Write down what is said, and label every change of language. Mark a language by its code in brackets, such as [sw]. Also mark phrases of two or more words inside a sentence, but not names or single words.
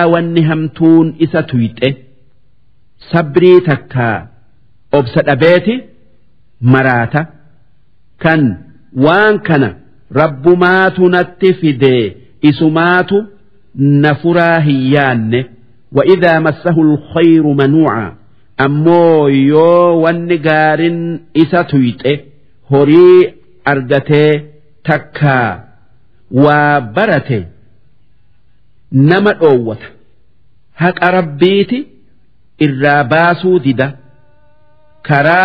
[om] wanni hamtuun isa tuyxe sabrii takkaa obsa dhabeeti maraata kan waan kana rabbumaatu natti fidee isumaatu nafuraa hin yaanne [ar] وإذا مسه الخير منوعا [om] ammoo yoo wanni gaarin isa tuyxe horii argatee takkaa waa barate nama dhoowwata haqa rabbiiti irraa baasuu dida karaa